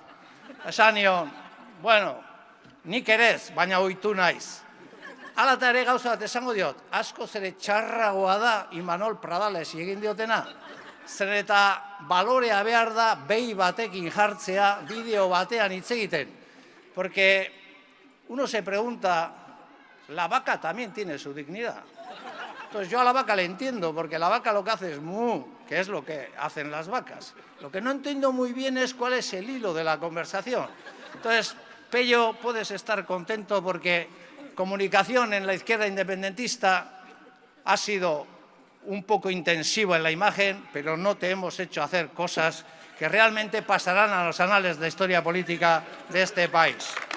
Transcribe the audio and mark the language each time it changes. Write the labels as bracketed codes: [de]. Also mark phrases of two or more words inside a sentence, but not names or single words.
[eu] Esan nion, bueno, nik erez, baina ohitu naiz. Hala eta ere gauza bat esango diot, askoz ere txarragoa da Imanol Pradales egin diotena. Zer eta balorea behar da behi batekin jartzea bideo batean hitz egiten. [es] Porque uno se pregunta, la vaca también tiene su dignidad. Entonces yo a la vaca le entiendo, porque la vaca lo que hace es mu, que es lo que hacen las vacas. Lo que no entiendo muy bien es cuál es el hilo de la conversación. Entonces, Pello, puedes estar contento porque comunicación en la izquierda independentista ha sido un poco intensivo en la imagen, pero no te hemos hecho hacer cosas que realmente pasarán a los anales de la historia política de este país.